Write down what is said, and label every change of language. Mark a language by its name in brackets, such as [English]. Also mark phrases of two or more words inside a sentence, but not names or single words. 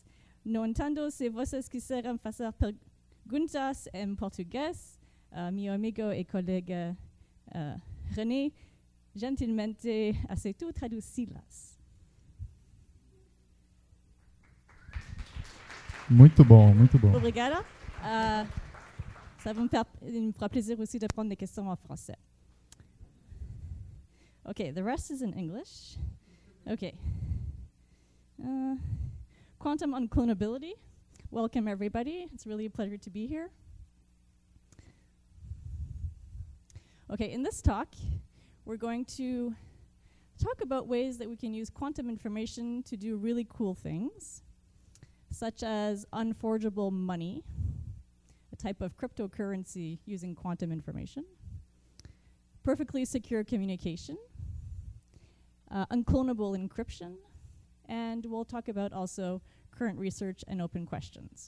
[Portuguese] No entanto, se vocês quiserem fazer perguntas em português, meu amigo e colega René gentilmente aceitou traduzi-las. Muito bom, muito bom. Obrigada. [French] Ça me fera plaisir aussi de prendre des questions en français. [English] Okay, the rest is in English. Okay. Quantum uncloneability. Welcome, everybody. It's really a pleasure to be here. Okay, in this talk, we're going to talk about ways that we can use quantum information to do really cool things, such as unforgeable money, a type of cryptocurrency using quantum information, perfectly secure communication, unclonable encryption, and we'll talk about also current research and open questions.